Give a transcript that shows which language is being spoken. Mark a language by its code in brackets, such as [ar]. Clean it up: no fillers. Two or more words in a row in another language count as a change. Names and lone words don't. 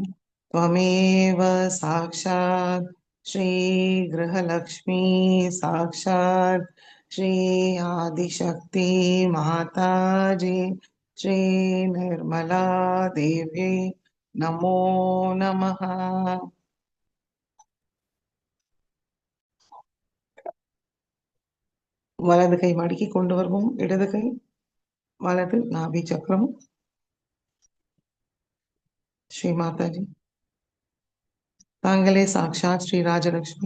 [sa] त्वमेव साक्षात् श्री गृहलक्ष्मी साक्षात् श्री आदिशक्ति माता जी श्री निर्मला देवी नमो नमः. [ta] வலது கை மடக்கி கொண்டு வருவோம். இடது கை வலது நாபி சக்கரம். ஸ்ரீ மாதாஜி, தாங்களே சாக்ஷாத் ஸ்ரீ ராஜலட்சுமி.